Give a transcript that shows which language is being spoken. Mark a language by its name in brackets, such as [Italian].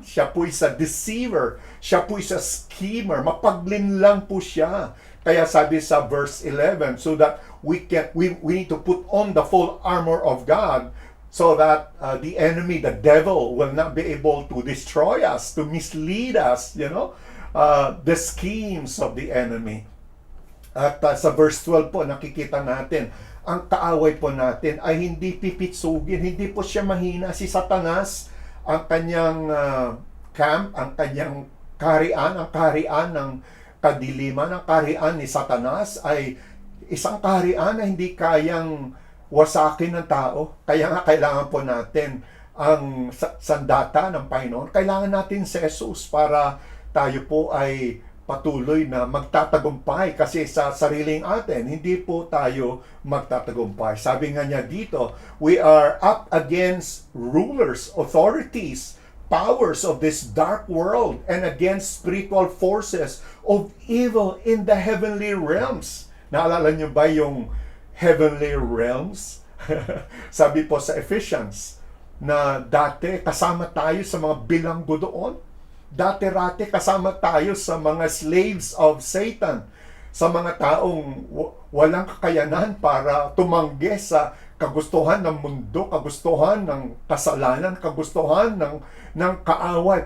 [Filipino] Siya po isa deceiver, siya po isa schemer, mapaglinlang po siya. Kaya sabi sa [English] verse 11, so that we need to put on the full armor of God, so that the enemy, the devil, will not be able to destroy us, to mislead us, the schemes of the enemy. [Filipino] At sa verse 12 po, nakikita natin, ang kaaway po natin ay hindi pipitsugin, hindi po siya mahina. Si Satanas, ang kanyang camp, ang kanyang kaharian, ang kaharian ng kadiliman, ang kaharian ni Satanas ay isang kaharian na hindi kayang wasakin ng tao. Kaya nga kailangan po natin ang sandata ng Panginoon. Kailangan natin si Jesus para tayo po ay patuloy na magtatagumpay, kasi sa sariling atin, hindi po tayo magtatagumpay. Sabi nga niya dito, [English] we are up against rulers, authorities, powers of this dark world, and against spiritual forces of evil in the heavenly realms. [Filipino] Naalala niyo ba yung heavenly realms? Sabi po sa Ephesians, na dati kasama tayo sa mga bilanggo doon. Dati-rati kasama tayo sa mga [English] slaves of Satan, [Filipino] sa mga taong walang kakayanan para tumanggi sa kagustuhan ng mundo, kagustuhan ng kasalanan, kagustuhan ng kaaway.